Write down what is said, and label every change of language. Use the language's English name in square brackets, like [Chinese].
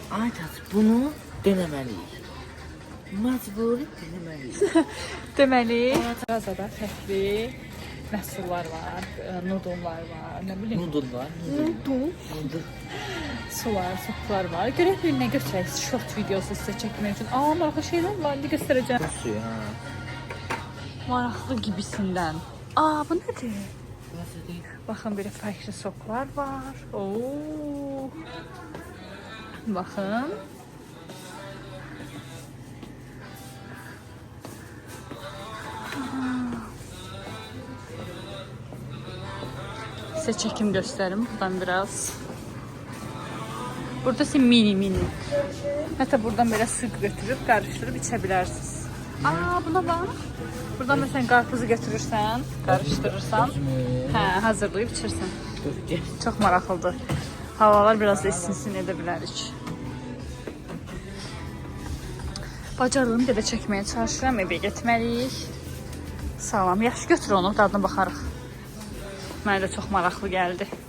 [Azerbaijani] Aytaç, bunu denemeliyik. Məcburi denemeliyik. Deməli, mağazada fərqli məhsullar var, nudullar var, nə bilim. Nudul var. Nudul. Sular, soplar var. Görək bir nə göstərək, short videosu sizə çəkmək üçün. Maraqlı şeylər var, indi göstərəcəm. Bu suyu, hə. Maraqlı gibisindən. Bu nədir? Baxın, belə fərqli soklar var. Oo. Baxın. [Turkish] Size çekim gösterim buradan biraz. Burada ise mini. Hatta buradan böyle su götürüp karıştırıp içebilirsiniz. Buna bak. Buradan mesela karpuzu götürürsen, karıştırırsan, hazırlayıp içirsən. [Azerbaijani] Çok maraqlıdır. Havalar biraz da isinsin edə bilərik. Bacardığım qədər çəkməyə çalışıram, evə getməliyik. Sağlam, yaxşı götür onu, dadına baxarıq. Mənə də çox maraqlı gəldi.